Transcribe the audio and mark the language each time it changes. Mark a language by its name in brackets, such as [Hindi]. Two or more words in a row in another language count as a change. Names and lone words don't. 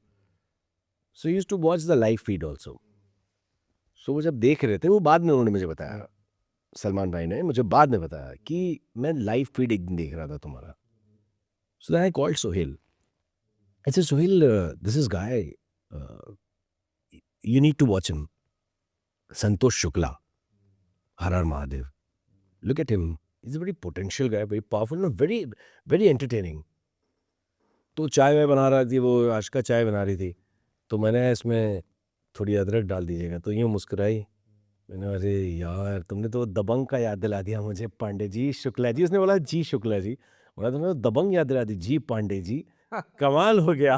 [English] so used to watch the live feed also. [Hindi] सो वो जब देख रहे थे, वो बाद में उन्होंने मुझे बताया, सलमान भाई ने मुझे बाद में बताया कि मैं [English] live feed [Hindi] एक दिन देख रहा था तुम्हारा। [English] so I called Sohail, I said Sohail, this is guy, you need to watch him, [Hindi] संतोष शुक्ला, हर हर महादेव, [English] look at him, he's a very potential guy, very powerful, no, very very entertaining। [Hindi] तो चाय वाय बना रही थी वो, आशिका चाय बना रही थी, तो मैंने इसमें थोड़ी अदरक डाल दीजिएगा, तो यूँ मुस्कुराई। मैंने अरे यार तुमने तो दबंग का याद दिला दिया मुझे, पांडे जी शुक्ला जी, उसने बोला जी शुक्ला जी, बोला तुमने तो दबंग याद दिला दी जी पांडे जी, कमाल हो गया।